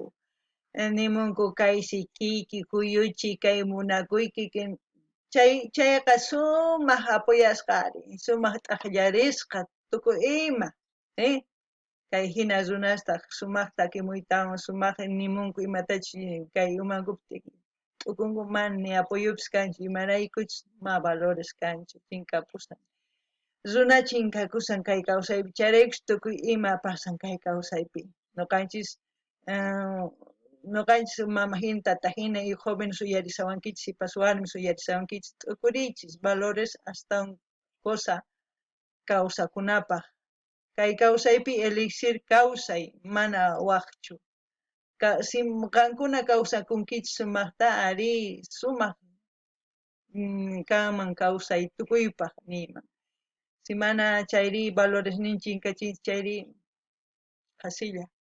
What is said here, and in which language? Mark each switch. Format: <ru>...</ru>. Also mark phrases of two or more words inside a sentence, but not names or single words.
<qu>Nimunku kay sikiki, kuyuchi, kay munakuyki, chayqa sumaq apuyasqari, sumaq t'aqllarisqa tukuy ima, kay hina runasta sumaqta kimuytawan, sumaq nimunku imatachis kay umankupi t'ukunku mana ni apuyupis kanchu, imaraykuchis ma valores kanchu, chinkapusan. Runa chinkakusan kay kawsaypi, chayraykus tukuy ima pasan kay kawsaypi. Noqanchis mamahina, tatahina</qu> <es>y jóvenes</es> <qu>uyarisawankichis y pasuarmis uyarisawankichis t'ukurichis valores</qu> <es>hasta un cosa</es> <qu>kawsakunapaq. Kay kawsaypi elixir kawsay mana waqchu. Qankuna kawsakunkichis sumaqta ari sumaq kanman kawsay tukuypaq niyman. Si mana chayri valores chinkachinchis chayri qasilla.</qu>